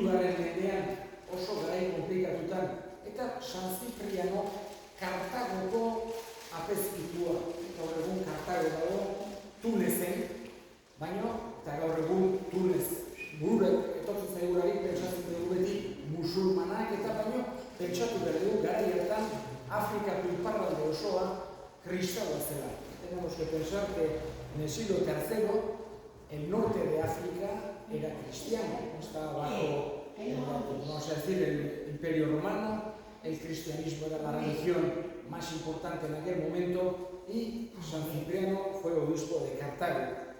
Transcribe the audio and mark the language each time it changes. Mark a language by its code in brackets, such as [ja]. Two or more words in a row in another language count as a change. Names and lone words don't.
[eu] mendean oso garai komplikatutan, eta San Cipriano Kartagoko apezpitua, gaur egun Kartago dago, Tunezen, baina eta gaur egun Tunez bururek etortzen zaigularik pentsatzen dugu beti musulmanak eta baino pentsatu behar dugu garai hartan Afrikako iparralde osoa kristaua zela. [es] Tenemos que pensar que en el siglo III el norte de África era cristiano, estaba bajo, vamos a decir, el Imperio Romano, el cristianismo era la religión más importante en aquel momento y San Cipriano fue obispo de Cartago.